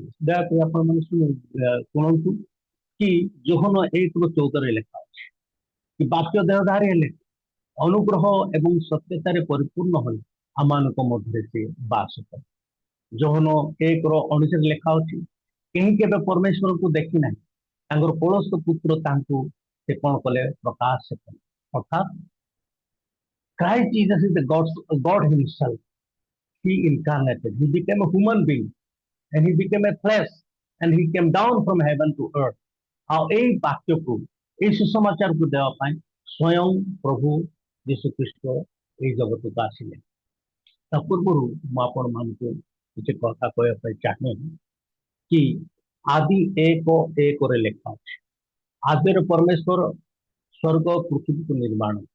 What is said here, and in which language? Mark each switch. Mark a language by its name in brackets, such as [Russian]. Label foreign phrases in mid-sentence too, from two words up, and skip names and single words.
[Odia] ଦୟାକରି ଆପଣମାନେ ଶୁଣନ୍ତୁ କି ଯୋହନ 1:14 ଲେଖା ଅଛି କି ବାକ୍ୟ ଦେହଧାରୀ ହେଲେ ଅନୁଗ୍ରହ ଏବଂ ସତ୍ୟତାରେ ପରିପୂର୍ଣ୍ଣ ହୋଇ ଆମମାନଙ୍କ ମଧ୍ୟରେ ସେ ବାସ କରେ। ଯୋହନ 1:19 ଲେଖା ଅଛି, କେହି କେବେ ପରମେଶ୍ୱରଙ୍କୁ ଦେଖି ନାହିଁ, ତାଙ୍କର ପୋଳସ୍ଥ ପୁତ୍ର ତାଙ୍କୁ ସେ କଣ କଲେ? ପ୍ରକାଶ କଲେ। ଅର୍ଥାତ୍ [English] Christ Jesus is the God himself. He incarnated. He became a human being and he became a flesh and he came down from heaven to earth. [Odia] ଆଉ ଏଇ ବାକ୍ୟକୁ, ଏଇ ସୁସମାଚାରକୁ ଦେବା ପାଇଁ ସ୍ୱୟଂ ପ୍ରଭୁ ଯୀଶୁ ଖ୍ରୀଷ୍ଟ ଏଇ ଜଗତକୁ ଆସିଲେ। ତା ପୂର୍ବରୁ ମୁଁ ଆପଣମାନଙ୍କୁ କିଛି କଥା କହିବା ପାଇଁ ଚାହେଁ କି ଆଦି 1:1 ଲେଖା ଅଛି, ଆଦିରେ ପରମେଶ୍ୱର ସ୍ୱର୍ଗ ପୃଥିବୀକୁ ନିର୍ମାଣ କଲେ।